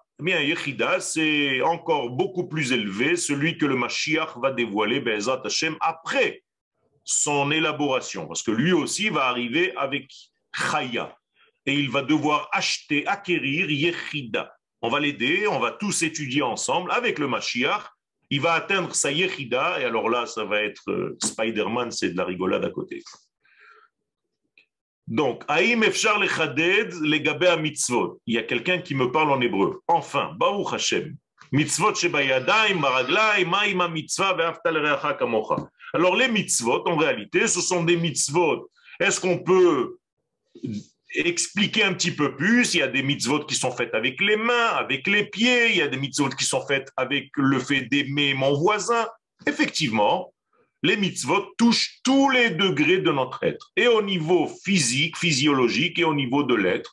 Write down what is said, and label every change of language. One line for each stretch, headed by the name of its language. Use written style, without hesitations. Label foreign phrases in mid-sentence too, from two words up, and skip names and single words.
French: Eh bien, Yechida, c'est encore beaucoup plus élevé, celui que le Mashiach va dévoiler,
Hebrew: בעזרת השם,
French: après son élaboration, parce que lui aussi va arriver avec Chaya, et il va devoir acheter, acquérir Yechida. On va l'aider, on va tous étudier ensemble avec le Mashiach, il va atteindre sa Yechida, et alors là, ça va être Spider-Man, c'est de la rigolade à côté.
Hebrew: Donc, האם אפשר לחדד לגבי מצוות.
French: Il y a quelqu'un qui me parle en hébreu. Enfin,
Hebrew: ברוך השם. מצוות שבידיים, ברגליים, מעימה מצוה ואהבת לרעך כמוך.
French: Alors, les mitzvot, en réalité, ce sont des mitzvot. Est-ce qu'on peut expliquer un petit peu plus? Il y a des mitzvot qui sont faites avec les mains, avec les pieds. Il y a des mitzvot qui sont faites avec le fait d'aimer mon voisin. Effectivement, les mitzvot touchent tous les degrés de notre être, et au niveau physique, physiologique, et au niveau de l'être.